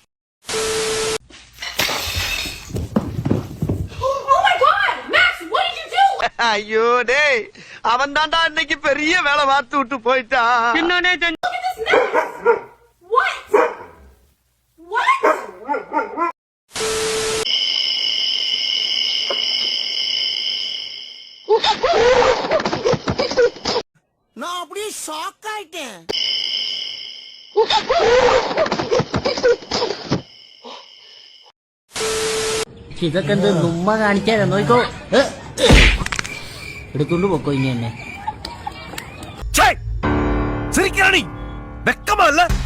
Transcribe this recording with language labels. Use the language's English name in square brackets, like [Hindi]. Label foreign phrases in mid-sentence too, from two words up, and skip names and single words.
[Tamil] ஐயோ டேய், அவன் தான்டா இன்னைக்கு பெரிய வேலை பார்த்து விட்டு போயிட்டான். நான் அப்படியே ஷாக் ஆயிட்டேன். [Malayalam] ഇതൊക്കെ എന്ത് നുമ്മ കാണിക്കാതെ നോക്കോ എടുത്തോണ്ട് പോക്കോ ഇനി എന്നെ [Tamil] சிரிக்கிறானி வெக்கமா இல்ல?